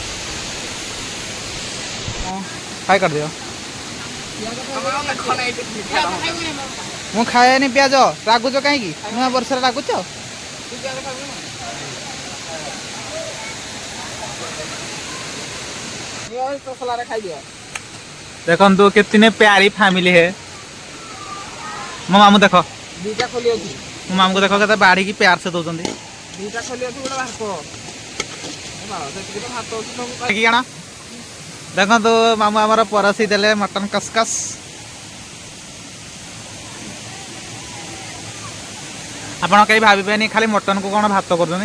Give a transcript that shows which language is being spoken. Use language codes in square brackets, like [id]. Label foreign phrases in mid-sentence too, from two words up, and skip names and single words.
[or] ଖାଇ କାଟିଦିଅ। ମୁଁ ଖାଏନି ପିଆଜ। ରାଗୁଛ କାହିଁକି? ନୂଆ ବର୍ଷରେ ରାଗୁଛ? ଦେଖନ୍ତୁ [hi] कितने प्यारी फैमिली है। [or] ମୋ ମାମୁଁ ଦେଖ, ମୋ ମାମୁଁକୁ ଦେଖ କେତେ ବାଢ଼ିକି ପ୍ୟାର ସେ ଦଉଛନ୍ତି। କ'ଣ ଦେଖନ୍ତୁ ମାମୁଁ ଆମର ପରସି ଦେଲେ ମଟନ୍ କସକସ୍। ଆପଣ କେହି ଭାବିବେନି ଖାଲି ମଟନ୍କୁ କ'ଣ ଭାତ କରୁଛନ୍ତି।